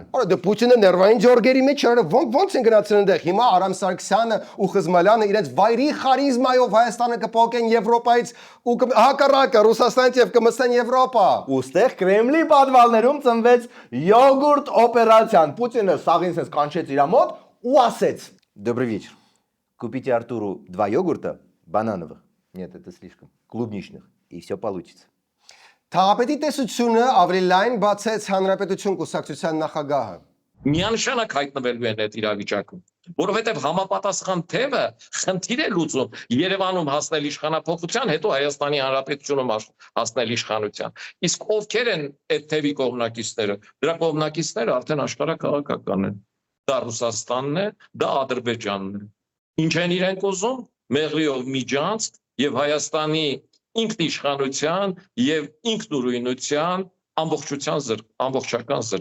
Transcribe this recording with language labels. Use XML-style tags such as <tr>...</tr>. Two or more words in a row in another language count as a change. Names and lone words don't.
<hy>Որը դե Պուտինը ներվային ջորգերի մեջ էր, ոնց են գնացել այնտեղ։ Հիմա Արամ Սարգսյանը ու Խզմալյանը իրենց վայրի խարիզմայով Հայաստանը կփոխեն Եվրոպայից ու հակառակը Ռուսաստանից եւ կմսեն Եվրոպա։ Ուստեղ Կրեմլի պատվալներում ծնվեց յոգուրտ օպերացիան։ Պուտինը սաղին sense կանչեց իր մոտ ու ասեց.</hy> <ru>Добрый вечер. Купите Артуру 2 йогурта банановых. Нет, это слишком. Клубничных. И все получится.</ru> <hy>Թաղապետի տեսությունը ավելի լայն բացեց Հանրապետություն կուսակցության նախագահը։ Միանշանակ հայտնվելու են այդ իրավիճակում, որովհետև համապատասխան թևը խնդիր է լուծում Երևանում հասնել իշխանափոխության, հետո Հայաստանի Հանրապետությունում հասնել իշխանության։ Իսկ ովքեր են այդ թևի կողմնակիցները։ Դրա կողմնակիցները արդեն աշխարհ քաղաքական են։ Դա Ռուսաստանն է, դա Ադրբեջանն է։ Ինչ են իրենք ուզում՝ մեղրիով միջանցք եւ Հայաստանի ինքնիշխանության եւ ինքնուրույնության ամբողջական զրկ։</hy>